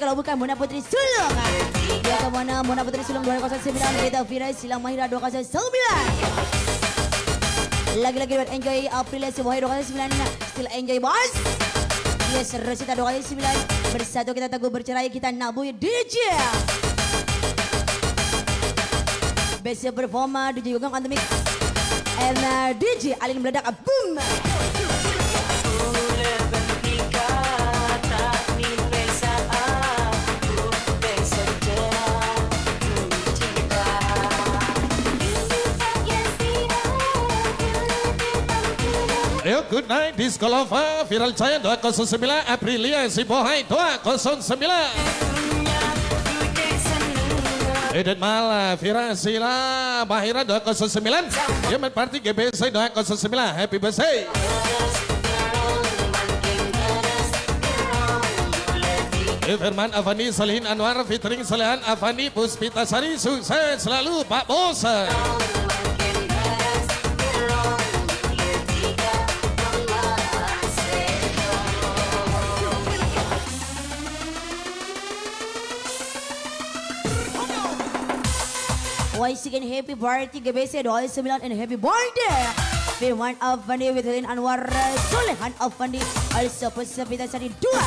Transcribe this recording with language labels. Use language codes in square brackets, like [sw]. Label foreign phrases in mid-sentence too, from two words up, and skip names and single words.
[id] bukan Mona Putri Sulung. Dia ke mana Mona Putri Sulung 209, kita Fira Silang Mahira 209. Lagi-lagi buat enjoy April Wahid 209. [en] Still enjoy bos. Yes, Rosita 209. [id] Bersatu kita teguh bercerai, kita nabui DJ. [en] Best performer DJ Gugam on the mix. And DJ Alin meledak, boom. Yo, good night Disco Lova Viral Jaya 209, Aprilia Sibohai 209. Edet Mala Vira Sila Mahira 209. Yemen Party GBC 209. Happy birthday. Firman Avani Salihin Anwar featuring Salihan Avani Puspita Sari, [id] sukses selalu Pak Bos. [en] Once again, happy birthday GBC 209 and happy birthday Firman Avandi with Helin Anwar Solehan Avandi, also Pusapita Sari dua.